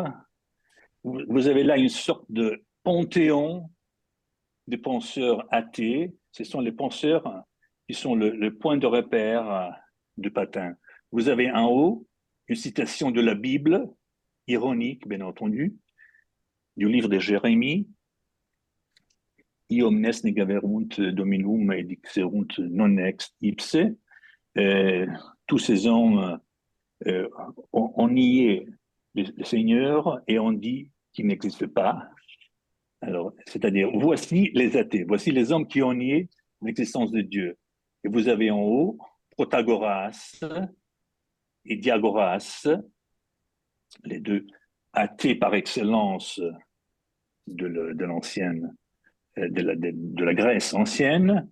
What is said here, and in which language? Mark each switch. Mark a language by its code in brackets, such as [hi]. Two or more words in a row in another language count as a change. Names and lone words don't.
[fr] Vous avez là une sorte de panthéon des penseurs athées. Ce sont les penseurs qui sont le point de repère de Patin. Vous avez en haut une citation de la Bible, ironique bien entendu, du livre de Jérémie. [la] I omnes negaverunt dominum et dixerunt non ex ipse. [fr] Tous ces hommes ont nié le Seigneur et ont dit qu'il n'existe pas. Alors, c'est-à-dire, voici les athées, voici les hommes qui ont nié l'existence de Dieu. Et vous avez en haut Protagoras et Diagoras, les deux athées par excellence de l'ancienne, de la Grèce ancienne.